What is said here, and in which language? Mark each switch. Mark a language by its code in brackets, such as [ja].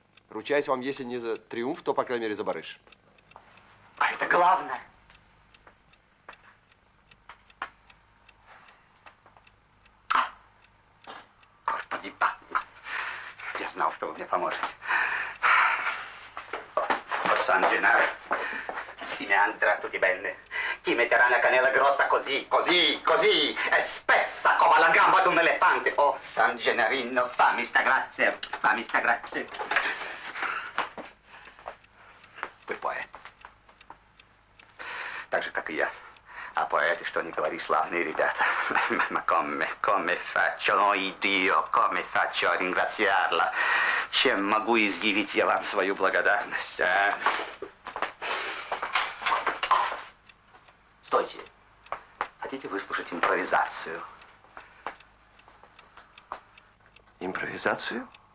[ru] Ручаюсь вам, если не за триумф, то, по крайней мере, за барыш. А это главное. Господи, я знал, что вы мне поможете. [it] San Gennaro, si mi andrà tutti bene. Ti metterà la cannella grossa così, così, così, e spessa come la gamba di un elefante. Oh, San Gennarino, fammi sta grazia, fammi sta grazia. [ru] Вы поэт. Так же, как и я. А поэты, что ни говори, славные ребята. [it] Ma come faccio, ой, Dio, come faccio a ringraziarla? [ru] Чем могу изъявить я вам свою благодарность, а? Стойте. Хотите выслушать импровизацию? Импровизацию?